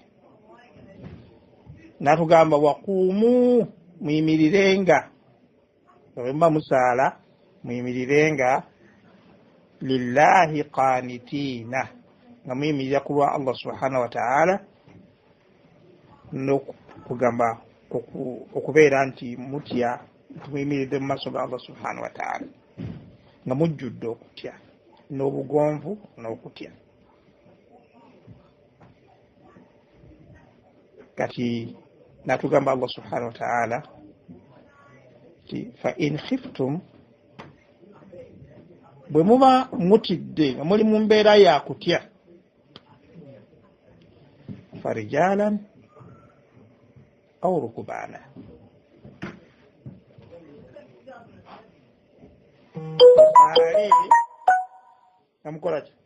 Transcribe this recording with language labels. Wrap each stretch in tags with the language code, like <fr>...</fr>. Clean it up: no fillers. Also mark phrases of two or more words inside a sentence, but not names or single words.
<lg>Natugamba waquumu, muyimirirenga, bwe muba musaala muyimirirenga,</lg> <ar>لله قانتين,</ar> <lg>nga muyimirira ku lwa Allah</lg> <ar>سبحانه وتعالى,</ar> <lg>n'okugamba okubeera nti mutya, muyimiridde mu maaso ga Allah</lg> <ar>سبحانه وتعالى</ar> <lg>nga mujjudde okutya n'obugonvu n'okutya. Kati natugamba Allah</lg> <ar>سبحانه وتعالى</ar> <lg>ti</lg> <ar>فإن خفتم,</ar> <lg>bwe muba mutidde nga muli mu mbeera ya kutya,</lg> <ar>فرجالا أو ركبانا,</ar> <lg>musaale nga mukola ki?</lg>